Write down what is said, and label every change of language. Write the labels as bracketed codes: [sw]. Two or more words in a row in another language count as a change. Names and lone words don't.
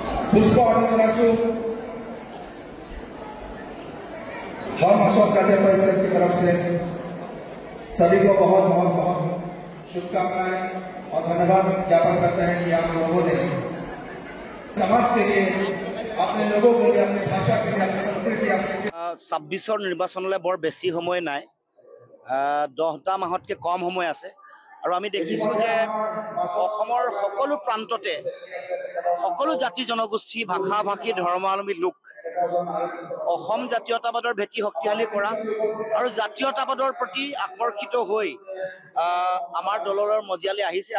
[hi] पुष्प जनाइছো हम अशोक काटिया परिषद की तरफ से सभी को बहुत बहुत बहुत शुभकामनाएं और धन्यवाद ज्ञापन करते हैं कि आप लोगों ने समाज के लिए अपने लोगों के लिए अपनी भाषा के लिए अपनी संस्कृति [as] 26 নিৰ্বাচনলৈ বৰ বেছি সময় নাই 10টা মাহতকৈ কম সময় আছে আৰু আমি দেখিছোঁ যে অসমৰ সকলো প্ৰান্ততে সকলো জাতি জনগোষ্ঠী ভাষা ভাষী ধৰ্মাৱলম্বী লোক অসম জাতীয়তাবাদৰ ভেটি শক্তিশালী কৰা আৰু জাতীয়তাবাদৰ প্ৰতি আকৰ্ষিত হৈ আমাৰ দলৰ মজিয়ালৈ আহিছে।